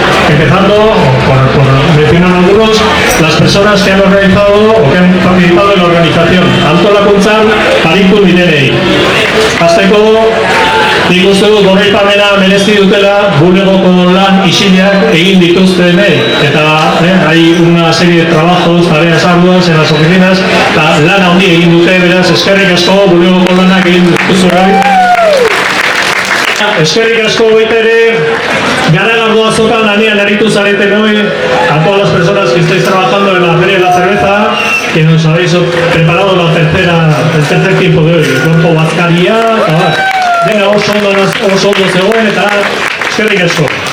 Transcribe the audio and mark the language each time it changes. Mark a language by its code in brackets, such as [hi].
[es] Empezando, por mencionar algunos, las personas que han organizado o que han participado en la organización. [eu] Antolakuntzan aritu direnei. Hasteko, nik uste dut goraipamena merezi dutela bulegoko lan isileak egin dituztenei. Eta [es] hay una serie de trabajos, tareas arduas en las oficinas, [eu] eta lan handi egin dute, beraz, eskerrik asko bulegoko lanak egin dituztenak. Eskerrik asko baita ere, Garagardo azokan lanean aritu zareten [es] hoy, a todas las personas que estáis trabajando en la Feria de la Cerveza, que nos habéis preparado el tercer tiempo de hoy. [eu] Gorko bazkaria, dena oso ondo zegoen, eta eskerrik asko.